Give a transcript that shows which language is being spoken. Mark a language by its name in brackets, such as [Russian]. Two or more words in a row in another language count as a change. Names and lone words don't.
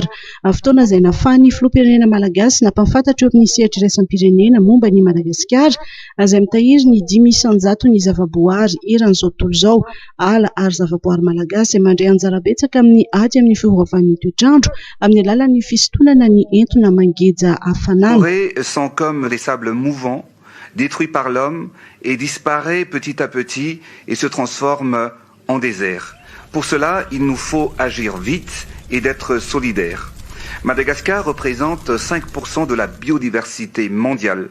[Malagasy] Fotoana izay nafahan'ny filoham-pirenena malagasy nampahafantatra eo amin'ny sehatra iraisam-pirenena momba ny Madagasikara izay mitahiry ny 5 isanjato ny zavaboary eran'izao tontolo izao ala ary zavaboary malagasy mandray anjara betsaka amin'ny ady amin'ny fiovaovan'ny toetrandro amin'ny alalan'ny fisintonana ny entona mangeja hafanana. [French] Sont comme les sables mouvants détruit par l'homme et disparaît petit à petit et se transforme en désert. Pour cela, il nous faut agir vite et d'être solidaires. Madagascar représente 5% de la biodiversité mondiale.